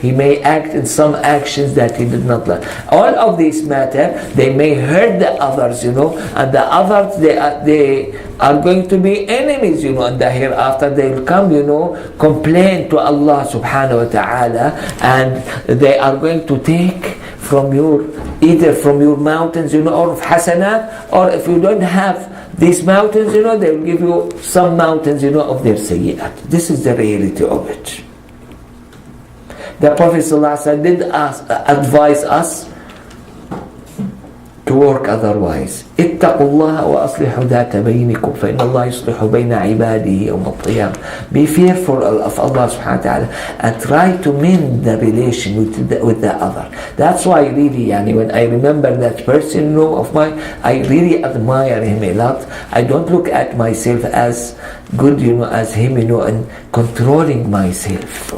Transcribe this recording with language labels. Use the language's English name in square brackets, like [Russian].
[English] He may act in some actions that he did not like. All of these matter, they may hurt the others, and the others, they are going to be enemies, and the hereafter they will come, complain to Allah subhanahu wa ta'ala, and they are going to take from either from your mountains, or of hasanat, or if you don't have these mountains, they will give you some mountains, of their sayyi'at. This is the reality of it. The Prophet ﷺ did advise us to work otherwise. [Arabic] اتقوا الله وأصلحوا ذات بينكم فإن الله يصلح بين عباده يوم القيامة. [English] Be fearful of Allah subhanahu wa ta'ala and try to mend the relation with the other. That's why really, when I remember that person, of mine, I really admire him a lot. I don't look at myself as good, as him, and controlling myself.